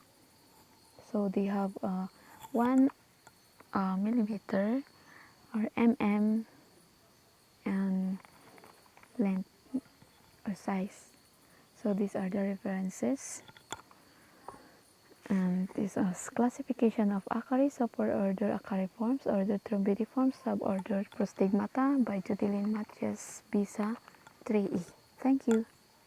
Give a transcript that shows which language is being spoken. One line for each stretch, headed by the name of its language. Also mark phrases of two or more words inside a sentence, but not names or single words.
English: So they have 1 millimeter or and length or size. So these are the references. And this is classification of Acari Superoder Acariformes, order trombidiformes, suborder prostigmata by Judilyn Matias Bisa 3E. Thank you.